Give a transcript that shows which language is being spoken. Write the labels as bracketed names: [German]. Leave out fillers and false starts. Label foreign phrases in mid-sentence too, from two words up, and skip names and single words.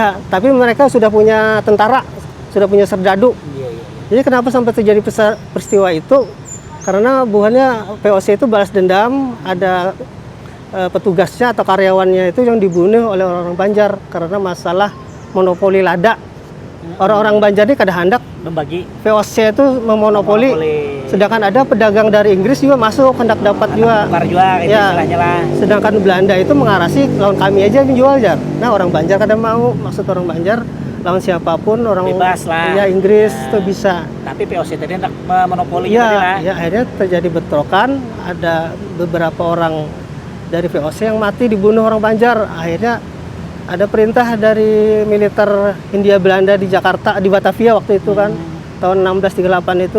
[Indonesian] Ya, tapi mereka sudah punya tentara, sudah punya serdadu. Jadi kenapa sampai terjadi peristiwa itu? Karena buahnya VOC itu balas dendam, ada petugasnya atau karyawannya itu yang dibunuh oleh orang-orang Banjar karena masalah monopoli lada. [Banjar] Orang-orang Banjar ini kada hendak [Indonesian] membagi, VOC itu memonopoli. Sedangkan ada pedagang dari Inggris juga masuk, hendak dapat juga. Tukar juga, itu istilahnya lah. Sedangkan Belanda itu mengarasi lawan kami aja yang jual jar. Nah, orang Banjar kada mau, maksud orang Banjar lawan siapapun, orang bebas lah. Ya Inggris itu bisa. Tapi VOC tadi hendak memonopoli ya, ya akhirnya terjadi bentrokan, ada beberapa orang dari VOC yang mati dibunuh orang Banjar. Akhirnya ada perintah dari militer Hindia Belanda di Jakarta, di Batavia waktu itu kan, tahun 1638 itu.